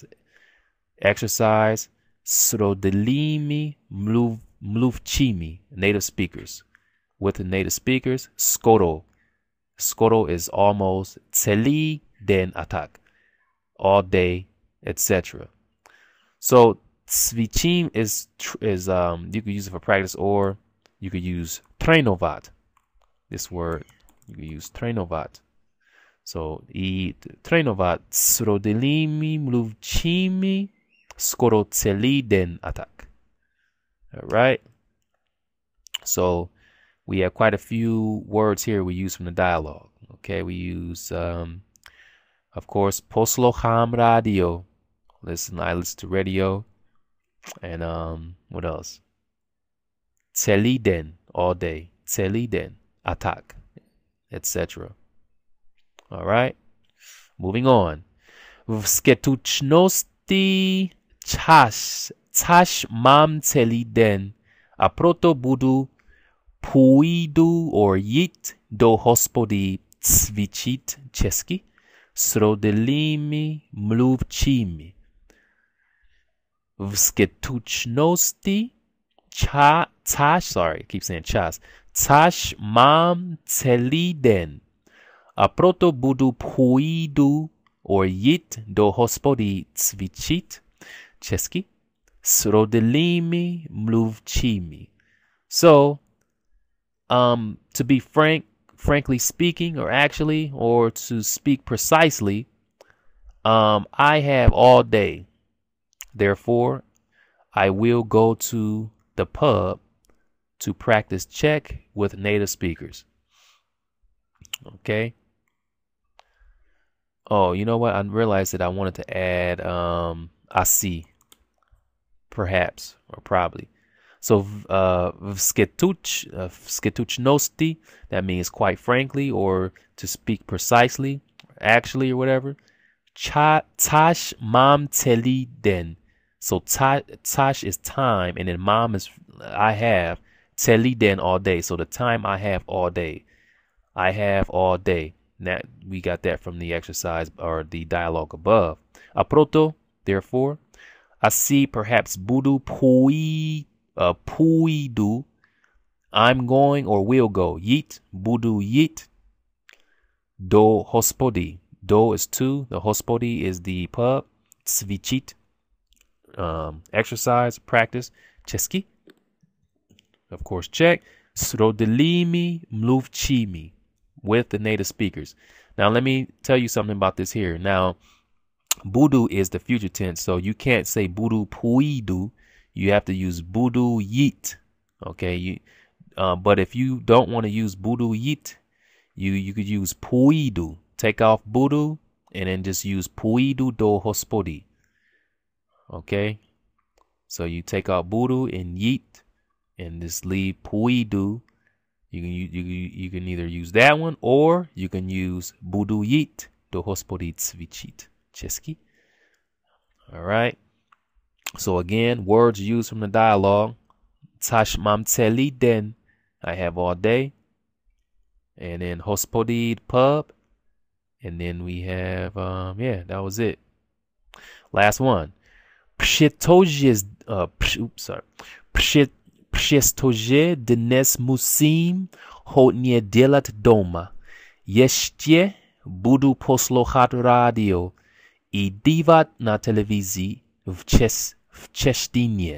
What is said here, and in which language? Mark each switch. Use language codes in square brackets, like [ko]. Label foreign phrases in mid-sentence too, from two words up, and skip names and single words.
[cs] Exercise s rodilými mluvčími, [en] native speakers. With the native speakers, [cs] skoro. [en] Skoro is almost, [cs] celý den a tak, [en] all day, etc. So cvičím is you could use it for practice, or you could use trénovat. This word you could use trénovat. [cs] So i trénovat s rodilými mluvčími skoro celý den a tak. [en] All right. So we have quite a few words here we use from the dialogue. Okay, we use, of course, [cs] poslouchám rádio. [en] I listen to radio. And what else? [cs] Celý den, [en] all day. [cs] Celý den, a tak, [en] etc. All right. Moving on. [cs] V skutečnosti čas mám celý den, a proto půjdu or jít do hospody cvičit česky s rodilými mluvčími. V skutečnosti čas mám celý den, a proto půjdu or jít do hospody cvičit česky s rodilými mluvčími. [en] So, to be frankly speaking, or to speak precisely, I have all day. Therefore, I will go to the pub to practice Czech with native speakers. Okay. Oh, you know what? I realized that I wanted to add asi, perhaps, or probably. So skutečnosti, that means quite frankly, or to speak precisely, actually, or whatever. [cs] Čas mám celý den. [en] So čas is time, and then mám is I have, [cs] celý den, [en] all day. So the time I have all day. I have all day. That we got that from the exercise or the dialogue above. [cs] A proto, [en] therefore, asi perhaps půjdu, I'm going or will go. [cs] Jít, budu jít do hospody. [en] Do is to, the hospody is the pub. Cvičit, exercise, practice. Česky, of course, Czech. [cs] S rodilými mluvčími, [en] with the native speakers. Now, let me tell you something about this here. Now, budu is the future tense, so you can't say [cs] budu půjdu. [en] You have to use [cs] budu jít. [en] Okay, but if you don't want to use [cs] budu yit, [en] you could use puidu. Take off budu and then just use [cs] puidu do hospodi. [en] Okay, so you take out budu and yit and just leave puidu. You can either use that one or you can use [cs] budu yit do hospodi cvičit. Česky. [en] All right. So again, words used from the dialogue. [cs] Tash mam celý den. [en] I have all day. And then hospodí pub. And then we have yeah, that was it. Last one. [cs] Přestože dnes musím hodně dělat doma. Ještě budu poslouchat rádio i dívat na televizi v češtině.